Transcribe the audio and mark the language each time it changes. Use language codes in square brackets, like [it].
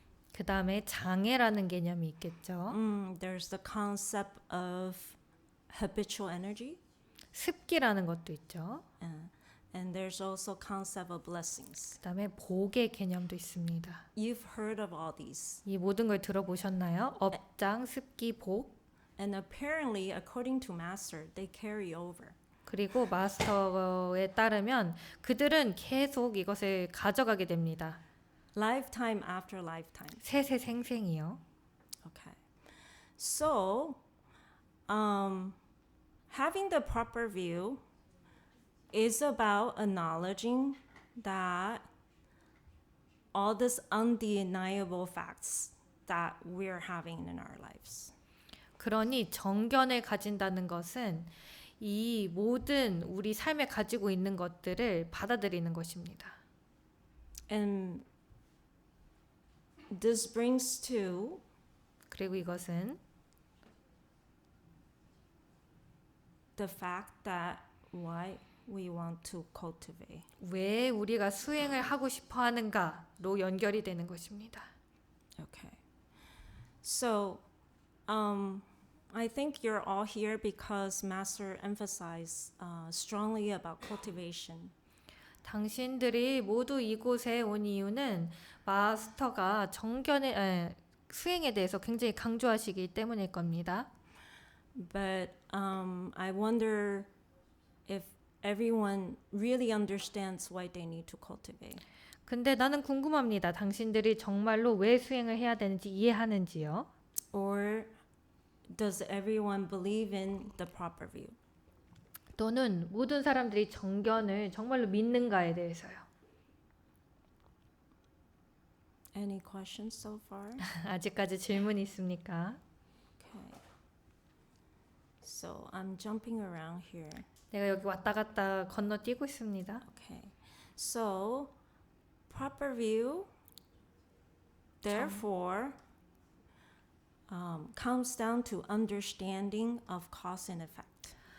[ko] 그 다음에 장애라는 개념이 있겠죠. [en] There's the concept of habitual energy. [ko] 습기라는 것도 있죠. [en] And there's also concept of blessings. [ko] 그 다음에 복의 개념도 있습니다. [en] You've heard of all these. [ko] 이 모든 걸 들어보셨나요? 업장, 습기, 복. [en] And apparently, according to Master, they carry over. [ko] 그리고 마스터에 따르면 그들은 계속 이것을 가져가게 됩니다. [en] Lifetime after lifetime. [ko] 세세생생이요. [en] Okay. So, having the proper view is about acknowledging that all these undeniable facts that we're having in our lives. [ko] 그러니 정견을 가진다는 것은 이 모든 우리 삶에 가지고 있는 것들을 받아들이는 것입니다. [en] And this brings to [ko] 그리고 이것은 [en] the fact that why we want to cultivate. [ko] 왜 우리가 수행을 하고 싶어 하는가로 연결이 되는 것입니다. [en] Okay. So, I think you're all here because Master emphasized strongly about cultivation. [ko] 당신들이 모두 이곳에 온 이유는 마스터가 수행에 대해서 굉장히 강조하시기 때문일 겁니다. [en] But I wonder if everyone really understands why they need to cultivate. [ko] 근데 나는 궁금합니다. 당신들이 정말로 왜 수행을 해야 되는지 이해하는지요? [en] Or does everyone believe in the proper view? [ko] 또는 모든 사람들이 정견을 정말로 믿는가에 대해서요. [en] Any questions so far? [ko] 아직까지 질문이 있습니까? [en] Okay. So I'm jumping around here. [ko] 내가 여기 왔다 갔다 건너뛰고 있습니다. [en] Okay. So proper view therefore comes down to understanding of cause and effect.